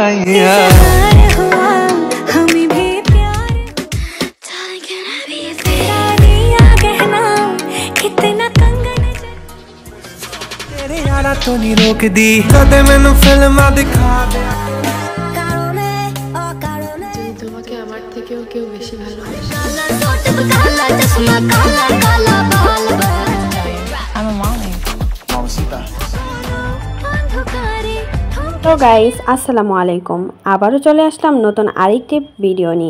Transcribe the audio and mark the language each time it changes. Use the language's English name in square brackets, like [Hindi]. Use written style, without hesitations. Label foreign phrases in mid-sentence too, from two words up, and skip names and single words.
[Punjabi] ਤੋ ਨਹੀਂ ਰੋਕ ਦੀ ਕਦੇ ਮੈਨੂੰ ਫ਼ਿਲਮਾਂ ਦਿਖਾ ਦੇ [Bangla] তোমাকে আমার থেকেও কেউ বেশি ভালোবাসে। তো গাইস [Arabic] السلام عليكم, [Bangla] আবারও চলে আসলাম নতুন আরেকটি ভিডিও নিয়ে।